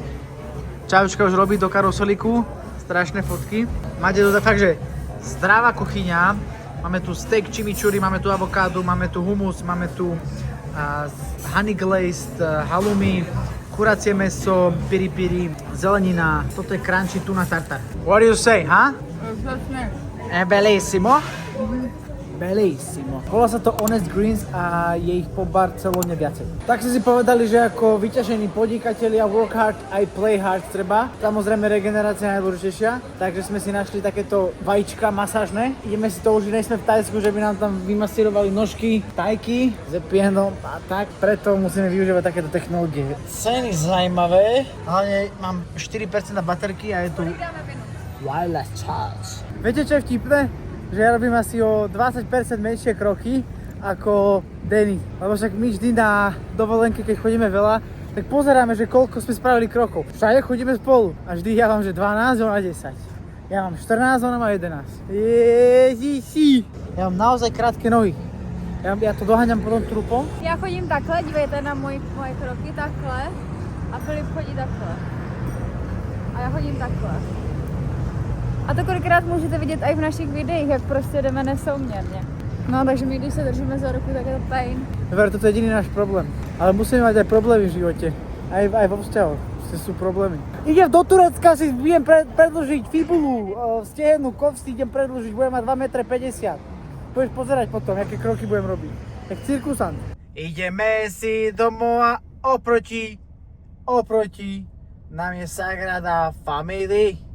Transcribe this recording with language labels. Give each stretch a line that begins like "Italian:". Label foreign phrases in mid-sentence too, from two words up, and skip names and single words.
Slovak: Čajočka už robí do karoseliku, strašné fotky. Máte tu fakt, že zdravá kuchyňa. Máme tu steak chimichurri, máme tu avokádu, máme tu hummus, máme tu honey glazed halloumi, kuracie mäso, piri piri, zelenina. Toto je crunchy tuna tartar.
English: What do you say, huh?
Italian: È bellissimo.
Slovak: Bellissimo. Volá sa to Honest Greens a je ich po Barcelone viacej. Tak si povedali, že ako vyťažení podnikatelia
English: work hard
Slovak: aj
English: play hard
Slovak: treba. Samozrejme regenerácia je najdôležitejšia. Takže sme si našli takéto vajíčka masážne. Ideme si to užiť, nejsme v Tajsku, že by nám tam vymasírovali nožky, tajky, zepieno a tak. Preto musíme využívať takéto technológie. Ceny zaujímavé. Hlavne mám 4% na baterky a je tu
English: wireless charge.
Slovak: Viete, čo je vtipné? Že ja robím asi o 20% menšie kroky ako Danny. Lebo však my vždy na dovolenke, keď chodíme veľa, tak pozeráme, že koľko sme spravili krokov. Všade chodíme spolu a vždy ja mám, že 12, on má 10. Ja mám 14, on má 11. Ježiši! Ja mám naozaj krátke nohy. Ja to doháňam potom trupom.
Czech: Já chodím takhle, dívejte na moje kroky takhle a Filip chodí takhle. A já chodím takhle. A to kolikrát můžete vidět i v našich videích, jak prostě jdeme nesouměrně. No, takže my když se držíme za ruku, tak je to pain.
Slovak: Dobre, toto je jediný náš problém. Ale musíme mať aj problémy v živote. Aj vo vzťahoch. Sú problémy. Idem do Turecka, si budem predĺžiť fibulu, stehnu, kovsty idem predĺžiť, budem mať 2,50 m. Budeš pozerať potom, aké kroky budem robiť. Tak cirkusant. Ideme si domov a oproti nám je Sagrada Familia.